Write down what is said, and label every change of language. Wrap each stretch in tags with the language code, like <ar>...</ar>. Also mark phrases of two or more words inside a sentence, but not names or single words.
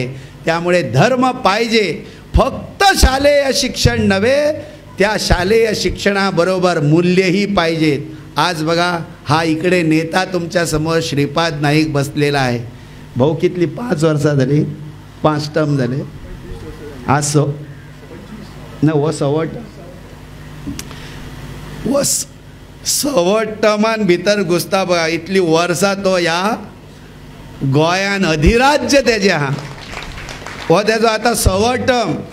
<mr>त्यामुळे धर्म पाहिजे, फक्त शालेय शिक्षण नव्हे, त्या शालेय शिक्षणाबरोबर मूल्यही पाहिजेत. आज बघा, हा इकडे नेता तुमच्या समोर श्रीपाद नाईक बसलेला आहे.</mr> <kok>भाऊ कितली 5 वर्ष झाली, 5 टर्म झाले. आज सवट टर्मान भितर घुसता बघा. इतली वर्सां तो ह्या गोंयान अधिराज्य तेजे हा हो तेजो आता 6 टर्म.</kok>